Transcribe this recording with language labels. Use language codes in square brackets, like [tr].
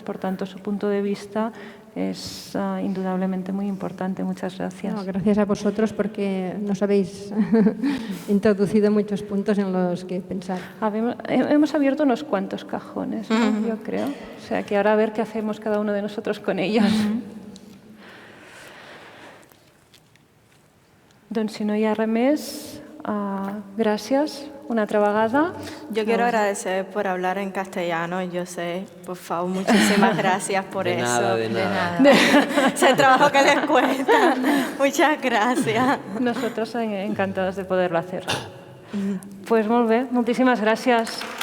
[es] Por tanto, su punto de vista es indudablemente muy importante. Muchas gracias. No, gracias a vosotros porque nos habéis introducido muchos puntos en los que pensar. Hemos abierto unos cuantos cajones, ¿no? Yo creo. O sea, que ahora a ver qué hacemos cada uno de nosotros con ellos. [ca] Doncs, si no hi ha res més, gràcies una altra vegada. [es] Yo quiero agradecer por hablar en castellano. Yo sé, por favor, muchísimas gracias por De eso. nada, de nada. Es el trabajo que les cuesta. Muchas gracias. Nosotros encantados de poderlo hacer. [ca] Pues molt bé, moltíssimes gràcies.